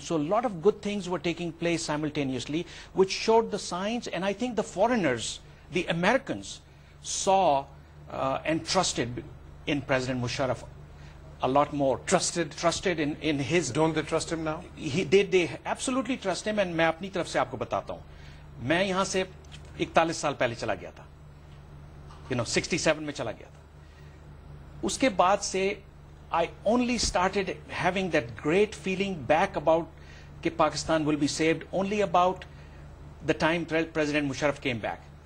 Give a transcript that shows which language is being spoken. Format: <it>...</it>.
<en>So a lot of good things were taking place simultaneously, which showed the signs. And I think the foreigners, the Americans, saw and trusted in President Musharraf a lot more. Trusted in his. Don't they trust him now? They absolutely trust him. And</en> <ur>میں اپنی طرف سے آپ کو بتاتا ہوں, میں یہاں سے 41 سال پہلے چلا گیا تھا, 67 میں چلا گیا تھا. اس کے بعد سے</ur> <en>I only started having that great feeling back about کہ Pakistan will be saved only about the time President Musharraf came back.</en>